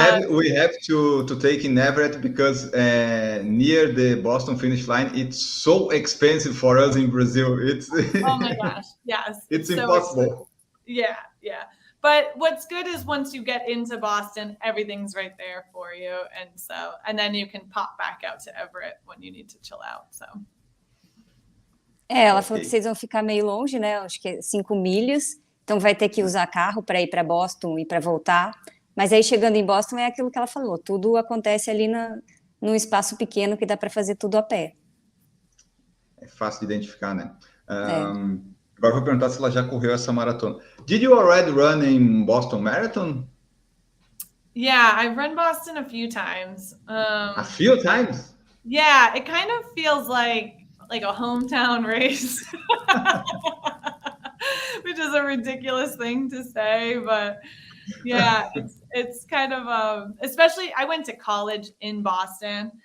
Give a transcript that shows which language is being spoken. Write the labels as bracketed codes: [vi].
[en] we have to take in Everett because near the Boston finish line, it's so expensive for us in Brazil. It's oh my gosh, yes, it's impossible. Yeah. But what's good is once you get into Boston, everything's right there for you, and then you can pop back out to Everett when you need to chill out. So. [pt] Ela falou que vocês vão ficar meio longe, né? Acho que é 5 milhas. Então vai ter que usar carro para ir para Boston e para voltar. Mas aí chegando em Boston é aquilo que ela falou. Tudo acontece ali num espaço pequeno que dá para fazer tudo a pé. É fácil de identificar, né? Agora eu vou perguntar se ela já correu essa maratona. [en] Did you already run in Boston Marathon? Yeah, I've run Boston a few times. A few times? Yeah, it kind of feels like a hometown race, which is a ridiculous thing to say, but yeah, it's kind of, especially I went to college in Boston.